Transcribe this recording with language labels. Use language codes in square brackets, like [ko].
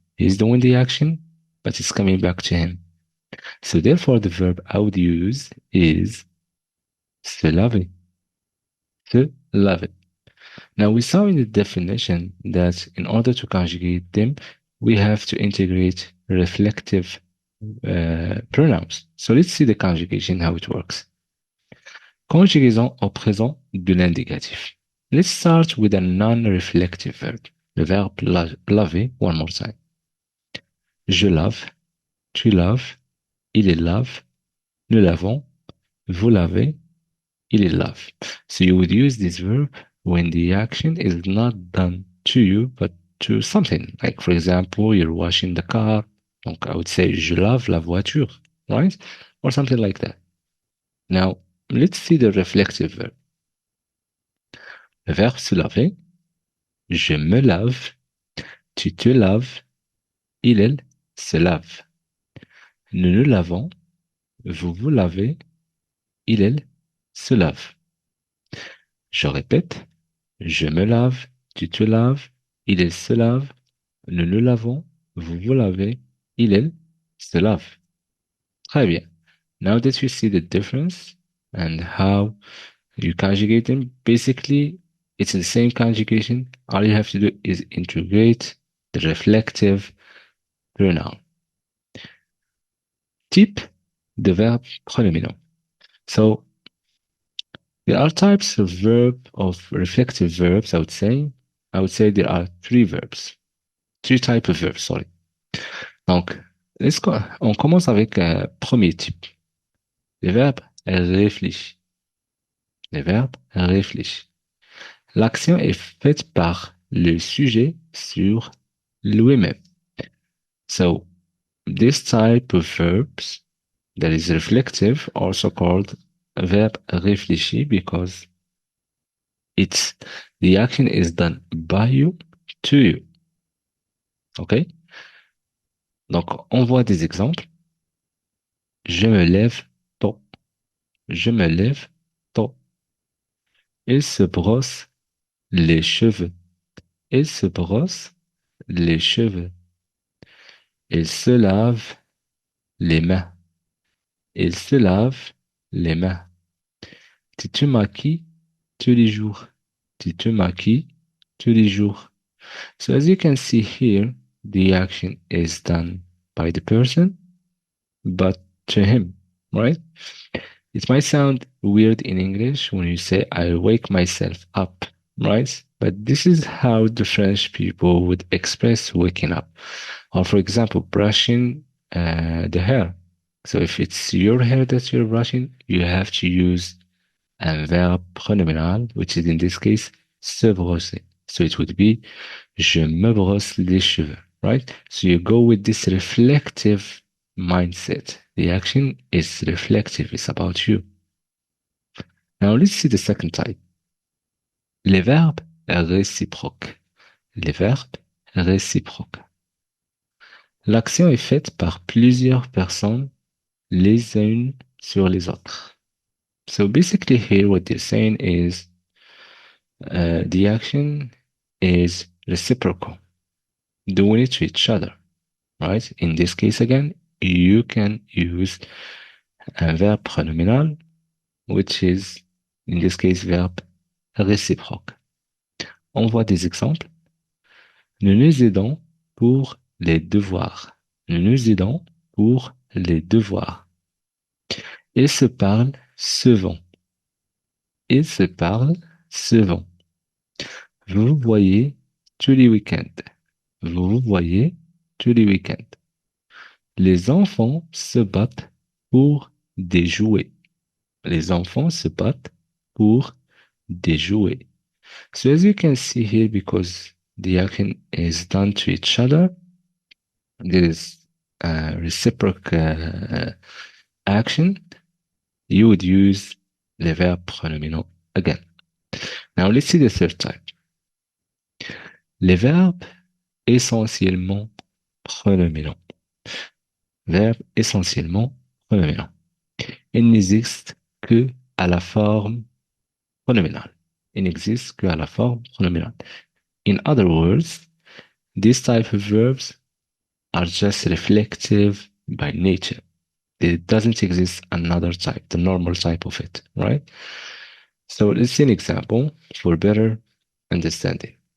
[en] He's doing the action, but it's coming back to him. So therefore, the verb I would use is se laver. Se laver. Now we saw in the definition that in order to conjugate them, we have to integrate reflective pronouns. So let's see the conjugation, how it works. [fr] Conjugaison au présent de l'indicatif. [en] Let's start with a non-reflective verb. [fr] Le verbe laver, [en] one more time. [fr] Je lave, tu laves, il est lave, nous lavons, vous lavez, il est lave. [en] So you would use this verb when the action is not done to you, but to something. Like, for example, you're washing the car. Donc, I would say, [fr] je lave la voiture, [en] right? Or something like that. Now, let's see the reflexive verb. [fr] Le verbe se laver, je me lave, tu te laves, il, elle se lave. Nous nous lavons, vous vous lavez, il, elle se lave. Je répète, je me lave, tu te laves, il, elle se lave, nous nous lavons, vous vous lavez, il, elle se lave. Très bien. [en] Now that you see the difference and how you conjugate them, basically it's the same conjugation. All you have to do is integrate the reflective pronoun. Type de verbe pronominaux. So there are types of reflective verbs, I would say. I would say there are three types of verbs, sorry. [fr] Donc, on commence avec un premier type. Le verbe réfléchit. Le verbe réfléchit. L'action est faite par le sujet sur lui-même. [en] So, this type of verbs that is reflective, also called verb réfléchi because it's the action is done by you to you. OK? [fr] Donc, on voit des exemples. Je me lève tôt. Je me lève tôt. Il se brosse les cheveux. Il se brosse les cheveux. Il se lave les mains. Il se lave les mains. Tu te maquilles tous les jours. Tu te maquilles tous les jours. [en] So as you can see here, the action is done by the person, but to him, right? It might sound weird in English when you say, I wake myself up, right? But this is how the French people would express waking up. Or, for example, brushing the hair. So if it's your hair that you're brushing, you have to use a verb pronominal, which is in this case, se brosser. So it would be, [fr] je me brosse les cheveux, [en] right? So you go with this reflective mindset. The action is reflective, it's about you. Now let's see the second type. [fr] Les verbes réciproques. Les verbes réciproques. L'action est faite par plusieurs personnes les unes sur les autres. [en] So basically here what they're saying is the action is reciprocal, doing it to each other, right? In this case again, you can use un verbe pronominal, which is, in this case, verbe réciproque. [fr] On voit des exemples. Nous nous aidons pour les devoirs. Nous nous aidons pour les devoirs. Ils se parlent souvent. Ils se parlent souvent. Vous vous voyez tous les week-ends. Vous vous voyez tous les week-ends. Les enfants se battent pour des jouets. Les enfants se battent pour des jouets. [en] So as you can see here, because the action is done to each other, there is a reciprocal action, you would use the verb pronominal again. Now let's see the third type. [fr] Les verbes essentiellement pronominaux. Verbes essentiellement pronominaux. Il n'existe que à la forme pronominale. Il n'existe que à la forme pronominale. [en] In other words, these type of verbs are just reflective by nature. There doesn't exist another type, the normal type of it, right? So let's see an example for better understanding.